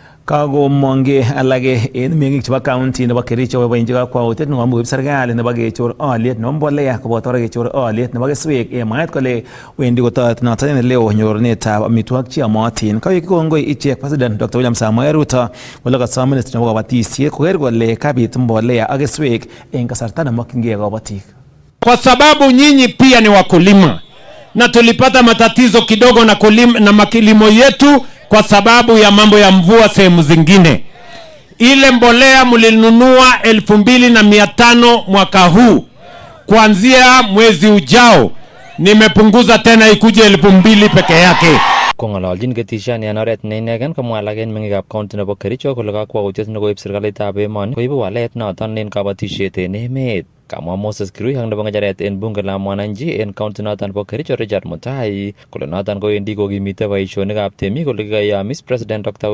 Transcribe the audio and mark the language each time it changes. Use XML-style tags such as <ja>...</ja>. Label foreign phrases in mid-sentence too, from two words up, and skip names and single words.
<kln>Kagomonge alage en meng'ik chebo county nebo Kericho boiboenchi kakwautiet nekomuib serikali nebo kechor oliet nebo mbolea koboto kechor oliet nebo keswek en mwaet kole wendi kotoret noton en eleo nyorunetab amitwogik cheyomotin. Kawek kongoi ichek President Dr. William Samoei Ruto kole kosom Ministry nebo kabatisiet koker kole kabit mbolea ak keswek en kasarta nemokyingei kabatik.</kln> <sw>Kwa sababu nyinyi pia ni wakulima na tulipata matatizo kidogo na makilimo yetu kwa sababu ya mambo ya mvua sehemu zingine. Ile mbolea mlinunua 2,500 mwaka huu. Kuanzia mwezi ujao nimepunguza tena ikuje 2,000 peke yake.</sw> <kln>Kong'ololjin ketishani en oret ne inegen komwa alak en meng'ikab county nebo Kericho kole kakwautiet nekoib serikalitab emoni koibu walet noton en kabatisiet en emet. Kamwa Moses Kirui ak nebo ng'echeret en bunge la mwananchi en county noton nebo Kericho Richard Mutai kole noton kowendi kokimite boisionikab temik kole kikayamis President Dr.</kln>